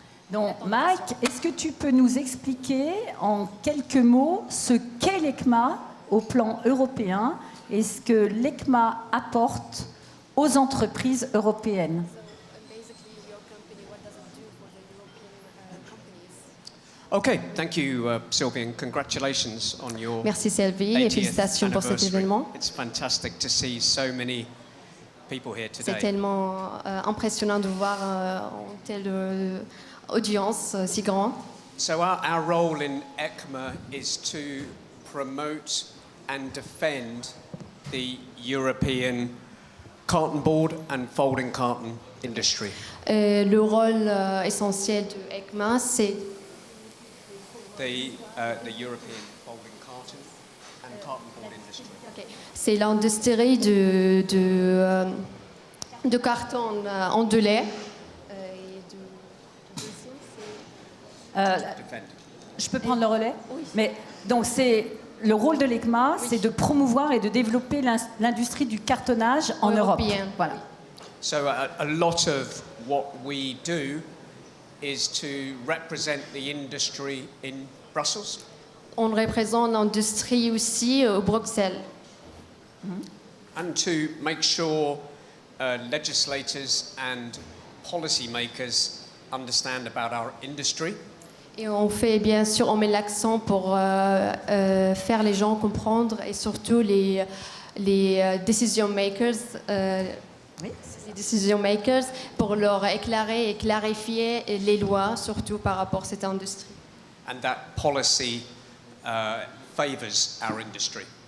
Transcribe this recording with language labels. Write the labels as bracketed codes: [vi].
[fr] Donc, Mike, est-ce que tu peux nous expliquer en quelques mots ce qu'est l'ECMA au plan européen et ce que l'ECMA apporte aux entreprises européennes? [en] OK, thank you, Sylvie, and congratulations on your [fr] Merci Sylvie et félicitations pour cet événement. [en] It's fantastic to see so many people here [fr] C'est [en] today. [fr] tellement impressionnant de voir une telle audience si grande. [en] So our role in ECMA is to promote and defend the European carton board and folding carton industry. [fr] Le rôle essentiel de ECMA, c'est [en] The European folding carton and carton board industry. [fr] c'est l'industrie de carton ondulé. [en] Defend. [fr] Je peux prendre le relais? Oui. Mais, donc, le rôle de l'ECMA, c'est de promouvoir et de développer l'industrie du cartonnage en Europe. Voilà. [en] So a lot of what we do is to represent the industry in Brussels. [fr] On représente l'industrie aussi au Bruxelles. [en] And to make sure legislators and policymakers understand about our industry. [fr] Et on fait bien sûr, on met l'accent pour faire les gens comprendre et surtout les decision makers. Oui. Les decision makers pour leur éclairer et clarifier les lois, surtout par rapport à cette industrie. [en] And that policy favors our industry.